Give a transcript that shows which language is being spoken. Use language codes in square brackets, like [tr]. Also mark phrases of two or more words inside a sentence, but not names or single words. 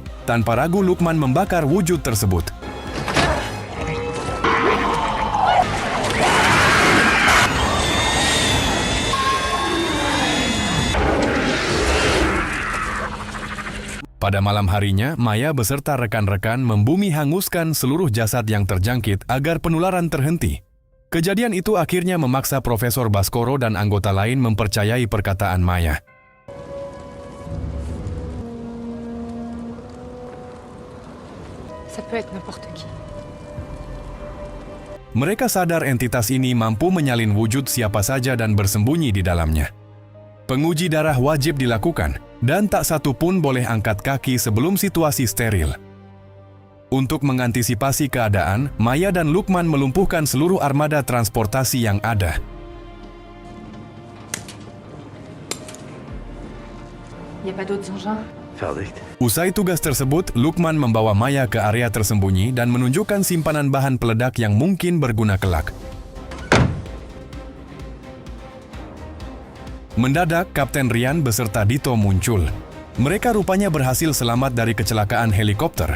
[id] Tanpa ragu, Lukman membakar wujud tersebut. Pada malam harinya, Maya beserta rekan-rekan membumi hanguskan seluruh jasad yang terjangkit agar penularan terhenti. Kejadian itu akhirnya memaksa Profesor Baskoro dan anggota lain mempercayai perkataan Maya. [fr] Ça peut être n'importe qui. [id] Mereka sadar entitas ini mampu menyalin wujud siapa saja dan bersembunyi di dalamnya. Penguji darah wajib dilakukan. dan tak satu pun boleh angkat kaki sebelum situasi steril. Untuk mengantisipasi keadaan, Maya dan Lukman melumpuhkan seluruh armada transportasi yang ada. [fr] Y a pas d'autres engins? Verdict. [id] Usai tugas tersebut, Lukman membawa Maya ke area tersembunyi dan menunjukkan simpanan bahan peledak yang mungkin berguna kelak. Mendadak, Kapten Rian beserta Dito muncul. Mereka rupanya berhasil selamat dari kecelakaan helikopter.